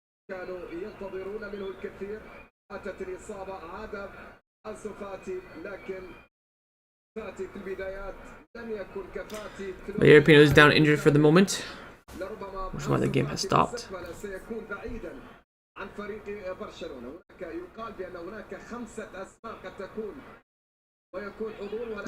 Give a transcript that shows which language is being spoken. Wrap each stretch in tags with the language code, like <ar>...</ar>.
<ar>كانوا ينتظرون منه الكثير. أتت الإصابة. عاد أنسو فاتي لكن فاتي في البدايات لم يكن كفاتي.</ar> <en>The European is down injured for the moment, which is why the game has stopped.</en> <ar>سيكون بعيدا عن فريق برشلونة. هناك يقال بأن هناك 5 أسماء قد تكون ويكون حضور.</ar>